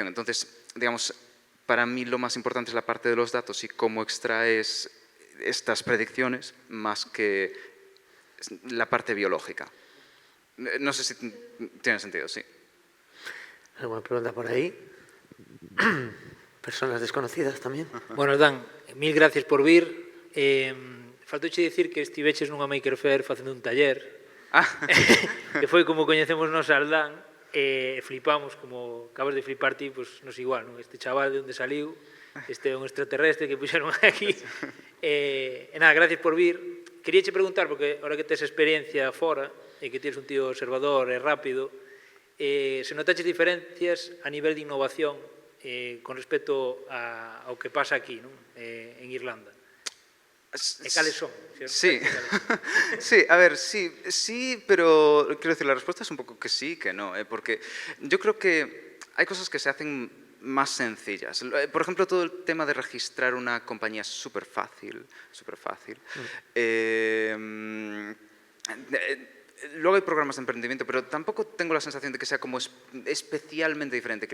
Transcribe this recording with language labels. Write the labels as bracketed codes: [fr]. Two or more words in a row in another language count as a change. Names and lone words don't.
[es] Entonces, digamos, para mí lo más importante es la parte de los datos y cómo extraes estas predicciones más que la parte biológica. No sé si tiene sentido, sí. ¿Alguna pregunta por ahí? Personas desconocidas tamén. [gl] Bueno, Dan, mil gracias por vir. Faltouche dicir que estiveches nunha Maker Faire facendo un taller, que foi como coñecemos nos al Dan, e flipamos, como acabas de flipar ti, pues nos igual, non? Este chaval de onde saliu, este é un extraterrestre que puxeron aquí. E nada, gracias por vir. Queríache preguntar, porque ahora que tes experiencia fora, e que tienes un tío observador e rápido, se notaches diferencias a nivel de innovación con respecto ao que pasa aquí, non? En Irlanda. E cales son? [es] Sí, sí, a ver, sí, pero quiero decir, la respuesta es un poco que sí, que no, porque yo creo que hay cosas que se hacen más sencillas. Por ejemplo, todo el tema de registrar una compañía es súper fácil, súper fácil. Luego hay programas de emprendimiento, pero tampoco tengo la sensación de que sea como especialmente diferente.